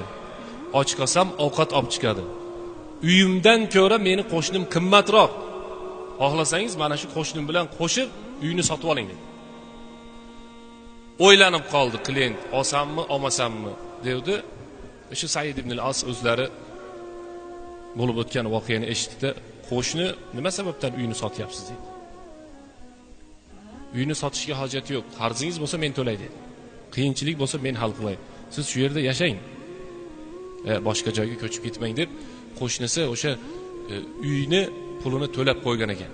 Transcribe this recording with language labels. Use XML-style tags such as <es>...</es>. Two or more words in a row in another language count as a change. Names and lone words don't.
<uz>Och qolsam ovqat olib chiqadi. Uyimdan ko'ra meni qo'shnim qimmatroq. Xohlasangiz mana shu qo'shnim bilan qo'shib uyni sotib oling dedi. O'ylanib qoldi klient, olsammi, olmasammi dedi. O'sha Said ibn al-As o'zlari bo'lib o'tgan voqeani eshitdi. Qo'shni nima sababdan uyni sotyapsiz dedi. Uyni sotishga hojati yo'q. Qarzingiz bo'lsa men to'lay dedi. Qiyinchilik bo'lsa men hal qilay. Siz shu yerda yashang. Boshqa joyga ko'chib ketmang deb qo'shnisi o'sha uyni pulini to'lab qo'ygan ekan.</uz>